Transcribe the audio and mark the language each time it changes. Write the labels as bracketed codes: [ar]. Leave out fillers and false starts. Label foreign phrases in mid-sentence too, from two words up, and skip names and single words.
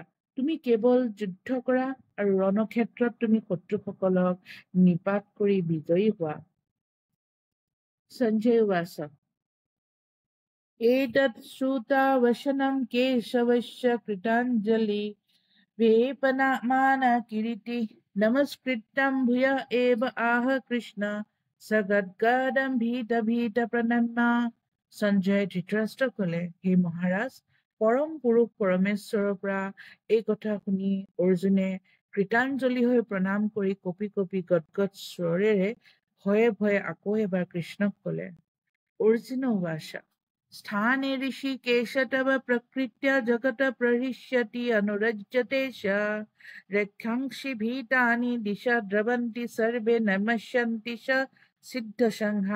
[as] তুমি কেৱল যুদ্ধ কৰা আৰু ৰণক্ষেত্ৰত তুমি শত্ৰুসকলক নিপাত কৰি বিজয়ী হোৱা। [sa] সঞ্জয় উৱাচ, এতৎ শ্ৰুতা বচনম কেশৱস্য কৃতাঞ্জলি वेपनामान किरीटी नमस्कृत्यं भूय एव आह कृष्ण सगद्गदं भीत भीत प्रणम्य। [as] সঞ্জয়ে ধৃতৰাষ্ট্ৰ কলে, হে মহাৰাজ, পৰম পুৰুষ পৰমেশ্বৰৰ পৰা এই কথা শুনি অৰ্জুনে কৃতাঞ্জলি হৈ প্ৰণাম কৰি কঁপি কঁপি গদগদ স্বৰেৰে ভয়ে ভয়ে আকৌ এবাৰ কৃষ্ণক কলে। [sa] অৰ্জুন উৱাচ, স্থানে ঋষিকেশ তৱ প্ৰকৃত্য জগত প্ৰহৃষ্যতি অনুৰজ্যতে চ ৰক্ষাংসি ভীতানি দিশা দ্ৰৱন্তি সৰ্বে নমস্যন্তি চ সিদ্ধসংহা।